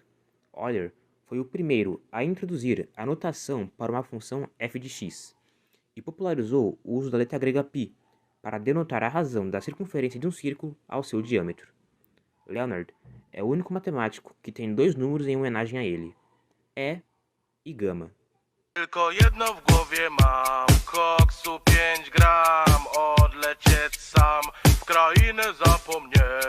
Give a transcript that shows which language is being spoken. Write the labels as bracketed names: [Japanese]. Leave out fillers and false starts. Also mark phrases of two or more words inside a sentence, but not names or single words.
[Portuguese] Euler foi o primeiro a introduzir a notação para uma função f de x, e popularizou o uso da letra grega π para denotar a razão da circunferência de um círculo ao seu diâmetro. Leonard é o único matemático que tem dois números em homenagem a ele, E e gama. [Polish] Tylko jedno w głowie mam, koksu 5 gram, odlecieć sam w krainę zapomnieć.